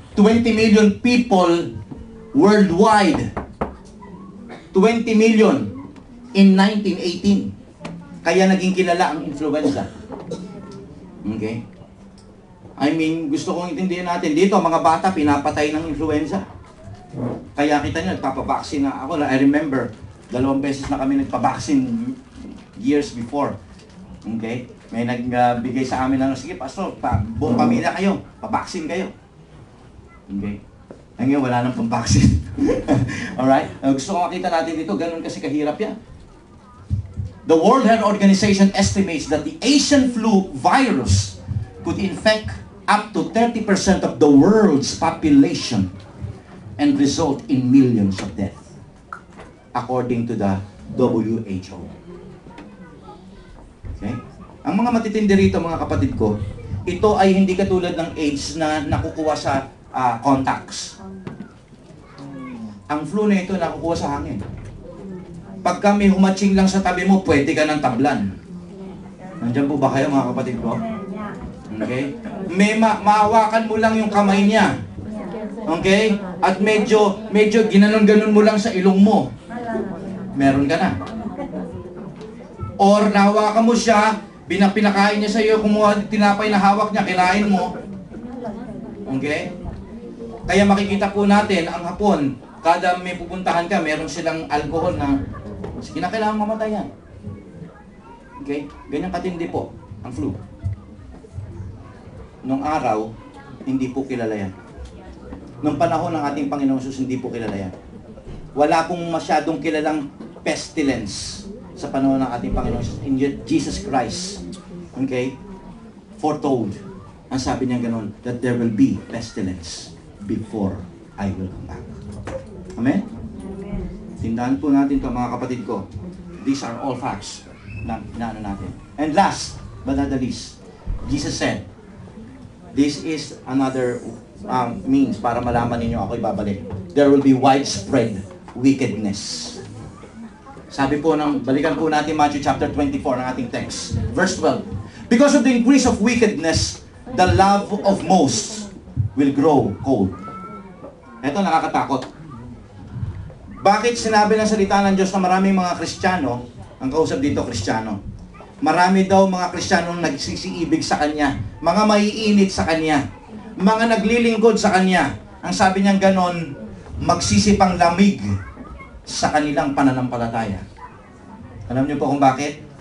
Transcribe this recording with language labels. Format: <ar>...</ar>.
<en>20 million people worldwide. 20 million in 1918.</en> <tl>Kaya naging kilala ang influenza. Okay?</tl> <en>I mean,</en> <tl>gusto kong intindihin natin, dito mga bata pinapatay ng influenza. Kaya kita nyo, nagpapabaksin na ako.</tl> <en>I remember,</en> <tl>2 beses na kami nagpabaksin</tl> <en>years before.</en> <tl>Okay? May nagbigay sa amin ng, sige pastor, buong pamilya kayo, pabaksin kayo. Okay? Ngayon, wala nang pambaksin. Alright? Gusto ko makita natin dito, ganun kasi kahirap yan.</tl> <en>The World Health Organization estimates that the Asian flu virus could infect up to 30% of the world's population and result in millions of deaths, according to the WHO. Okay?</en> <tl>Ang mga matitindi rito, mga kapatid ko, ito ay hindi katulad ng AIDS na nakukuha sa contacts. Ang flu na ito nakukuha sa hangin. Pagka may humatching lang sa tabi mo, pwede ka ng tablan. Nandiyan po ba kayo, mga kapatid ko? Okay? May maawakan mo lang yung kamay niya. Okay? At medyo ginanon-ganon mo lang sa ilong mo. Meron ka na. Or nahawakan mo siya, pinakain niya sa iyo, kumuha tinapay na hawak niya, kinain mo. Okay? Kaya makikita po natin, ang Hapon, kada may pupuntahan ka, meron silang alcohol na kinakailangan mamatay yan. Okay? Ganyan katindi po ang flu. Nung araw, hindi po kilala yan. Nung panahon ng ating Panginoong Jesus, hindi po kilala yan. Wala pong masyadong kilalang pestilence sa panahon ng ating Panginoong Jesus.</tl> <en>And yet, Jesus Christ, okay, foretold,</en> <tl>ang sabi niya ganun,</tl> <en>that there will be pestilence before I will come back. Amen?</en> <tl>Tindahan po natin ito, mga kapatid ko.</tl> <en>These are all facts</en> <tl>na ano natin.</tl> <en>And last, but not the least, Jesus said, this is another means</en> <tl>para malaman ninyo ako ibabalik.</tl> <en>There will be widespread wickedness.</en> <tl>Sabi po balikan po natin</tl> <en>Matthew chapter 24</en> <tl>ng ating</tl> <en>text. Verse 12. Because of the increase of wickedness, the love of most will grow cold.</en> <tl>Ito nakakatakot. Bakit sinabi ng salita ng Diyos na maraming mga Kristiyano, ang kausap dito Kristiyano, marami daw mga Kristiyano nagsisiibig sa Kanya, mga maiinit sa Kanya, mga naglilingkod sa Kanya. Ang sabi niyang ganon, magsisipang lamig sa kanilang pananampalataya. Alam niyo po kung bakit?</tl>